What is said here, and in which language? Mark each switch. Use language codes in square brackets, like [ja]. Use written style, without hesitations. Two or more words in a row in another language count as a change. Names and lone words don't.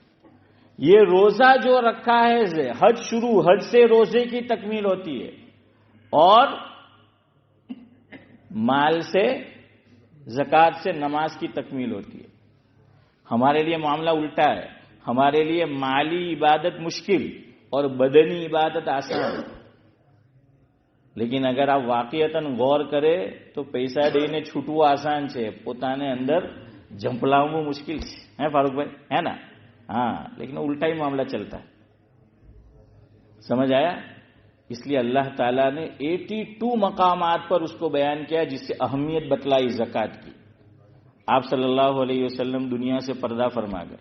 [ur] یہ روزہ جو رکھا ہے حج شروع، حج سے روزے کی تکمیل ہوتی ہے، اور مال سے زکوٰۃ سے نماز کی تکمیل ہوتی ہے۔ ہمارے لیے معاملہ الٹا ہے، ہمارے لیے مالی عبادت مشکل اور بدنی عبادت آسان۔ لیکن اگر آپ واقعتاً غور کرے تو پیسہ دینے چھوٹو آسان [gu] છે، પોતાને અંદર જંપલાવવું મુશ્કેલ છે، [ur] ہے فاروق بھائی؟ ہے نا؟ ہاں، لیکن الٹا ہی معاملہ چلتا ہے۔ سمجھ آیا؟ اس لیے اللہ تعالیٰ نے 82 مقامات پر اس کو بیان کیا جس سے اہمیت بتلائی زکوٰۃ کی۔ آپ صلی اللہ علیہ وسلم دنیا سے پردہ فرما گئے۔